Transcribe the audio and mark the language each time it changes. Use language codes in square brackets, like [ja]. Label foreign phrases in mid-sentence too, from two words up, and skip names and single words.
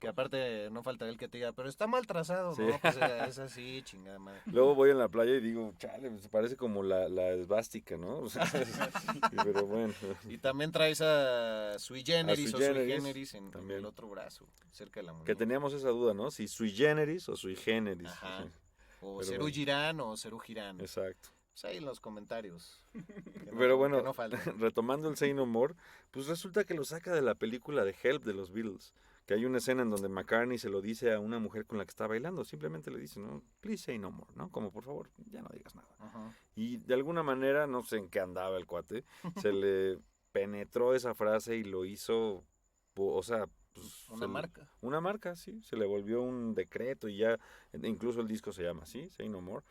[es] Que aparte no faltaría el que te diga, pero está mal trazado, Sí. ¿no? Pues es así, chingada madre. Luego voy en la playa y digo, chale, se parece como la esvástica, ¿no? O sea, pero bueno. Y también traes a Sui Generis o Sui Generis, Generis en también. el otro brazo, cerca de la muñeca. Que teníamos esa duda, ¿no? Si sui generis o sui generis. Ajá. O Pero Serú bueno. Girán o Serú Girán. Exacto. Pues ahí en los comentarios. Que Pero que bueno, no falten. retomando el Say No More, pues resulta que lo saca de la película de Help de los Beatles. Que hay una escena en donde McCartney se lo dice a una mujer con la que está bailando. Simplemente le dice, no, [en] please say no more, [es] ¿no? Como por favor, ya no digas nada. Ajá. Y de alguna manera, no sé en qué andaba el cuate, se le penetró esa frase y lo hizo, o sea... Pues, Una marca. Una marca, sí, se le volvió un decreto y ya, incluso el disco se llama así, Say No More.